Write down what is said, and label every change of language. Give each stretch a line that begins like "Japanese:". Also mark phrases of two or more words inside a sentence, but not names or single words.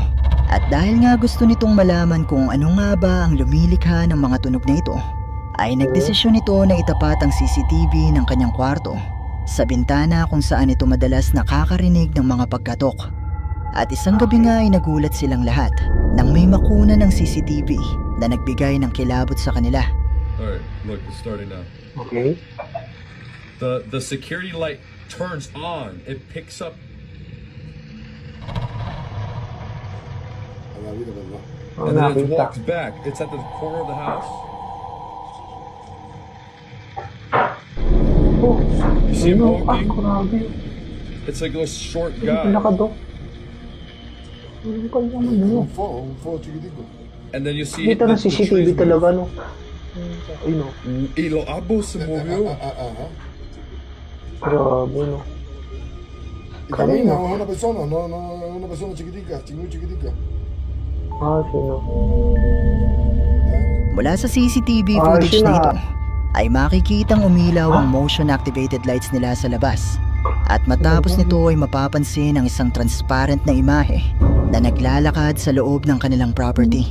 Filipino: At dahil nga gusto nitong malaman kung ano nga ba ang lumilikha ng mga tunog na ito, ay nagdesisyon ito na itapat ang CCTV ng kanyang kwarto sa bintana kung saan ito madalas nakakarinig ng mga pagkatok. At isang gabi nga ay nagulat silang lahat nang may makuna ng CCTV na nagbigay ng kilabot sa kanila.
English: Alright, look, it's starting now. Okay. The security light turns on. It picks up. Oh, And then it
Filipino: nakita.
English: walks back. It's at the corner of the house. Oh, You see him
Filipino: ayun,
English: walking?
Filipino: grabe.
English: It's like a short
Filipino: Ano
English: guy.
Filipino: pala ka, Dok? Ano pala naman yun?
English: And then you see
Filipino: Dito
English: the
Filipino: na CCTV
English: trees move.
Filipino: talaga, no? Ayun, no?
Spanish: Y lo abo se movió.
Filipino: Grabe, no?
Spanish: Y camina, es una persona, no es una persona chiquitica, muy chiquitica.
Filipino: Ah, sino? Mula sa CCTV Ah,
English: footage
Filipino: sila. na ito ay makikitang umilaw ang
English: motion activated lights
Filipino: nila sa labas. At matapos nito ay mapapansin ang isang transparent na imahe na naglalakad sa loob ng kanilang property.